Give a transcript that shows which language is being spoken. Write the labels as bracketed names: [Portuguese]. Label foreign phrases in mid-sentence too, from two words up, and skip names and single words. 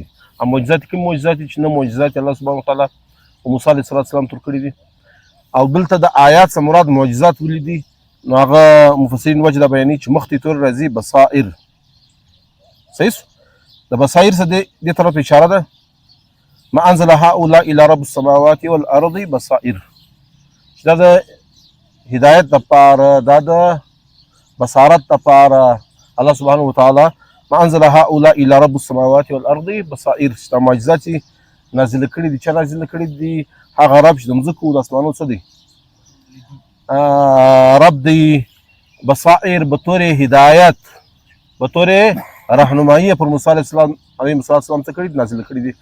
[Pashto] او معجزات کوم معجزات دي چې نه معجزات [Arabic] الله سبحانه وتعالی [Pashto] او موسی [Arabic] علیه السلام [Pashto] تر کړي دي. او دلته د آیات څخه مراد معجزات ولې دي، نو هغه مفسرین وجه دا بیانوي چې مخکې تور راځي بصائر، صحیح. د بصائر څه دې طرف اشاره ده، [Arabic] ما انزل هؤلاء الى رب السماوات والارض بصائر، [Pashto] چې دا د هدایت دپاره، دا د بصارت دپاره [Arabic] الله سبحانه وتعالی ما انزل هؤلاء الى رب السماوات والارض بصائر، [Pashto] چې دا معجزات چې نازل کړي دي، چا نازل کړي دي، هغه رب چې د مځکو او د اسمانو څه دی، رب دی. بصائر بطور هدایت، بطور رهنمایي پر موسی [Arabic] علیه السلام [Pashto] څه کړي دي، نازل کړي دي.